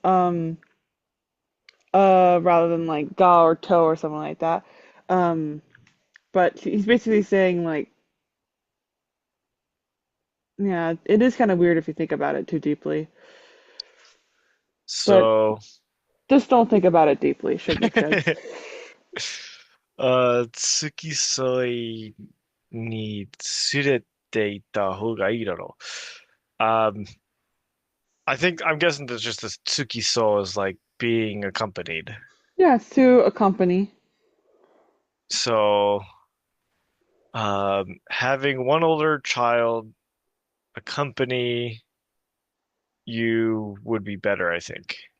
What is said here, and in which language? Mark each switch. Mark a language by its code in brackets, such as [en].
[en] Rather than like ga or to or something like that. Um, but he's basically saying like, yeah, it is kind of weird if you think about it too deeply. But So, just don't think about it deeply, should be said. [ja] 付き添いに連れて行った方がいいだろう。 [en] I'm guessing that just this tsukiso is like being accompanied. Yeah, it's to accompany. So, having one older child accompany you would be better, I think.